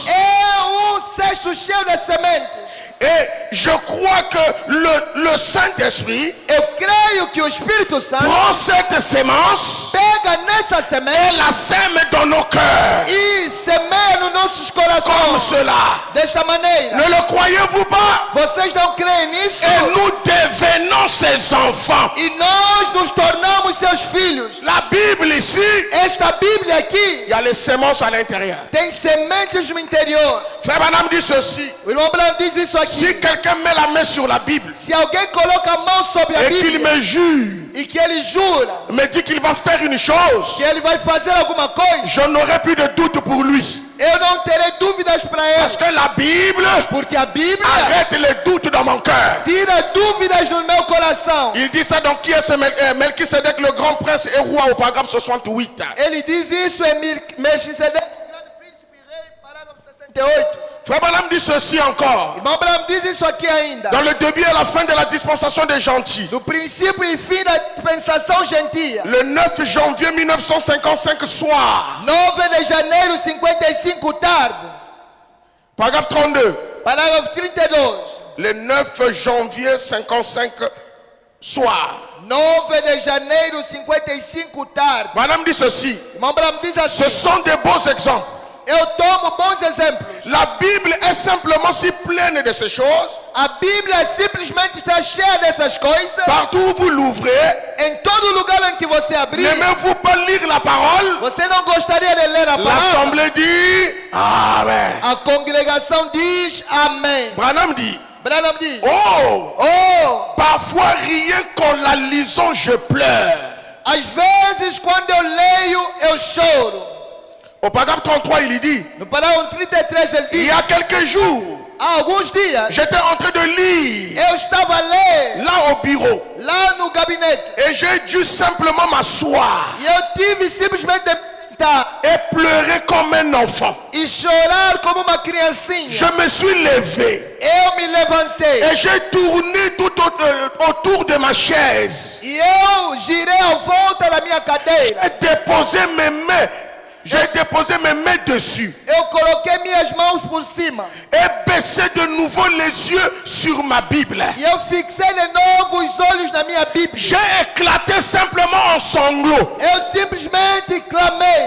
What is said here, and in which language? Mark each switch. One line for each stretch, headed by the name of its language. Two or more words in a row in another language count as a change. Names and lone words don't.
Portuguese: É cesto cheio de sementes.
French: Et je crois que le Saint-Esprit,
Portuguese: eu creio que o Espírito Santo
French: prend cette sémence,
Portuguese: pega nessa semente
French: et la sème dans nos cœurs.
Portuguese: E semeia nos nossos corações.
French: Comme cela.
Portuguese: Desta maneira.
French: Ne le croyez-vous pas?
Portuguese: Vocês não creem nisso?
French: Et nous devenons ses enfants.
Portuguese: E nós nos tornamos seus filhos.
French: La Bible ici,
Portuguese: esta Bíblia aqui.
French: Il y a les semences à l'intérieur.
Portuguese: Tem sementes no interior.
French: Frère Branham dit ceci.
Portuguese: O irmão Branham diz isso aqui.
French: Si quelqu'un met la main sur la Bible
Portuguese: Se alguém coloca a mão sobre a
French: et qu'il
Portuguese: Bíblia
French: me jure,
Portuguese: e que ele jura
French: me dit qu'il va faire une chose,
Portuguese: que ele vai fazer alguma coisa,
French: je n'aurai plus de doute pour lui.
Portuguese: eu não terei dúvidas para
French: Parce
Portuguese: ele.
French: que la Bible
Portuguese: Porque a Bíblia
French: arrête les doutes dans mon cœur.
Portuguese: tira dúvidas no meu coração.
French: Il dit ça donc qui est ce Melchisedec, le grand prince et roi, au paragraphe 68.
Portuguese: Ele diz isso em Melquisedeque, o grande príncipe e rei, parágrafo 68.
French: Frère Branham dit ceci encore.
Portuguese: Irmão Branham diz isso aqui ainda.
French: Dans le début et la fin de la dispensation des gentils,
Portuguese: No princípio e fim da dispensação gentia.
French: le 9 janvier 1955 soir,
Portuguese: 9 de janeiro 55 tarde.
French: paragraphe 32,
Portuguese: Parágrafo 32.
French: le 9 janvier 55 soir,
Portuguese: 9 de janeiro 55 tarde.
French: Madame dit ceci.
Portuguese: Irmão Branham diz assim.
French: Ce sont des beaux exemples.
Portuguese: Eu tomo bons exemplos.
French: La Bible est simplement si pleine de ces choses.
Portuguese: A Bíblia simplesmente está cheia dessas coisas.
French: Partout où vous l'ouvrez,
Portuguese: Em todo lugar em que você abrir,
French: n'aimez-vous pas lire la parole?
Portuguese: você não gostaria de ler a palavra?
French: L'assemblée dit Amen.
Portuguese: A congregação diz amém.
French: Branham dit
Portuguese: Branham diz:
French: Oh, parfois rien qu'en la lisant, je pleure.
Portuguese: às vezes quando eu leio, eu choro.
French: Au paragraphe 33, il dit
Portuguese: No parágrafo 33 ele
French: il
Portuguese: diz:
French: y a quelques jours,
Portuguese: há alguns dias
French: j'étais en train de lire
Portuguese: eu estava a ler
French: là au bureau
Portuguese: lá no gabinete
French: et j'ai dû simplement m'asseoir
Portuguese: e eu tive simplesmente de sentar
French: et pleurer comme un enfant.
Portuguese: e chorar como uma criancinha.
French: Je me suis levé
Portuguese: Eu me levantei
French: et j'ai tourné tout autour de ma chaise.
Portuguese: e eu girei à volta da minha cadeira.
French: J'ai déposé mes mains dessus
Portuguese: Eu coloquei minhas mãos por cima
French: et baissé de nouveau les yeux sur ma Bible.
Portuguese: e eu fixei de novo os olhos na minha Bíblia.
French: J'ai éclaté simplement en sanglots.
Portuguese: Eu simplesmente clamei.